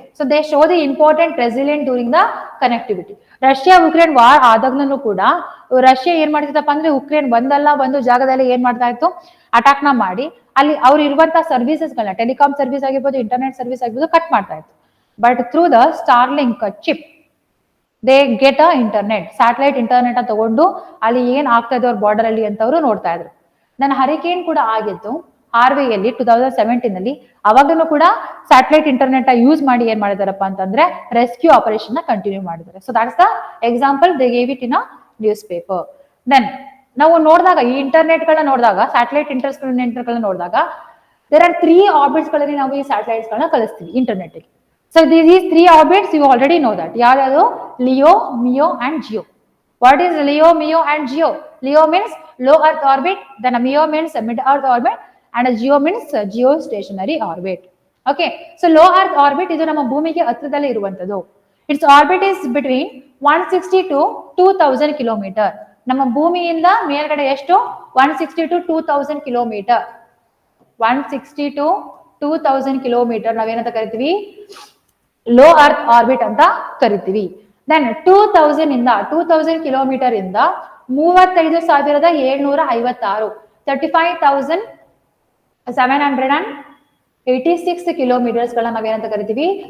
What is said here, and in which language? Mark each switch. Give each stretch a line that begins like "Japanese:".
English: So they show the important resilience during the connectivity.
Kannada: Russia Ukraine war ಆದಾಗ್ಲೂ ಕೂಡ Russia ಏನ್ ಮಾಡ್ತಿತ್ತಪ್ಪ ಅಂದ್ರೆ Ukraine ಒಂದಲ್ಲ ಒಂದು ಜಾಗದಲ್ಲಿ ಏನ್ ಮಾಡ್ತಾ ಇತ್ತು, ಅಟ್ಯಾಕ್ ನ ಮಾಡಿ ಅಲ್ಲಿ ಅವ್ರು ಇರುವಂತಹ ಸರ್ವಿಸಸ್ ಗಳನ್ನ, ಟೆಲಿಕಾಂ ಸರ್ವಿಸ್ ಆಗಿರ್ಬೋದು, ಇಂಟರ್ನೆಟ್ ಸರ್ವಿಸ್ ಆಗಿರ್ಬೋದು, ಕಟ್ ಮಾಡ್ತಾ ಇತ್ತು.
English: but through the Starlink chip they get a internet,
Kannada: satellite internet ತಗೊಂಡು ಅಲ್ಲಿ ಏನ್ ಆಗ್ತಾ ಇದೆ ಅವ್ರ ಬಾರ್ಡರ್ ಅಲ್ಲಿ ಅಂತ ಅವರು ನೋಡ್ತಾ ಇದ್ರು. ನನ್ನ ಹರಿಕೇನ್ ಕೂಡ ಆಗಿತ್ತು ಹಾರ್ವೆಯಲ್ಲಿ 2017 ಅಲ್ಲಿ. ಅವಾಗಲೂ ಕೂಡ ಸ್ಯಾಟಲೈಟ್ ಇಂಟರ್ನೆಟ್ ಯೂಸ್ ಮಾಡಿ ಏನ್ ಮಾಡಿದಾರಪ್ಪ ಅಂತಂದ್ರೆ ರೆಸ್ಕ್ಯೂ ಆಪರೇಷನ್ ನ ಕಂಟಿನ್ಯೂ ಮಾಡಿದ್ದಾರೆ.
English: So that's the example they gave it in a newspaper.
Kannada: Then ನಾವು ನೋಡಿದಾಗ ಈ ಇಂಟರ್ನೆಟ್ ಗಳನ್ನ ನೋಡಿದಾಗ, ಸ್ಯಾಟಲೈಟ್ ಇಂಟರ್ನೆಟ್ ಗಳನ್ನ ನೋಡಿದಾಗ ದೇರ್ ಆರ್ 3 ಆರ್ಬಿಟ್ಸ್ ಗಳಲ್ಲಿ ನಾವು ಈ ಸ್ಯಾಟಲೈಟ್ಸ್ ಗಳನ್ನ ಕಳಿಸ್ತೀವಿ ಇಂಟರ್ನೆಟ್ ಗೆ.
English: So these 3 orbits you already know that. ಯಾವ್ಯಾವುದು? LEO, MEO and GEO. What is LEO, MEO and GEO? LEO means low Earth orbit, then MEO means mid Earth orbit, and GEO means geostationary orbit.
Kannada: Okay, so low Earth orbit ಇದು ನಮ್ಮ ಭೂಮಿಗೆ ಹತ್ತಿರದಲ್ಲಿ ಇರುವಂತದ್ದು.
English: Its orbit is between 160 to 2000 kilometre.
Kannada: ನಮ್ಮ ಭೂಮಿಯಿಂದ ಮೇಲ್ಗಡೆ ಎಷ್ಟು? 160 to 2000 kilometre. 160 to 2000 kilometre ನಾವೇನಂತ ಕರಿತೀವಿ? ಲೋ ಅರ್ತ್ ಆರ್ಬಿಟ್ ಅಂತ ಕರಿತೀವಿ. ದೆನ್ 2000 ಕಿಲೋಮೀಟರ್ ಇಂದ 35,756 35,786 ಕಿಲೋಮೀಟರ್ಸ್ ಗಳನ್ನ ನಾವೇನಂತ ಕರಿತೀವಿ?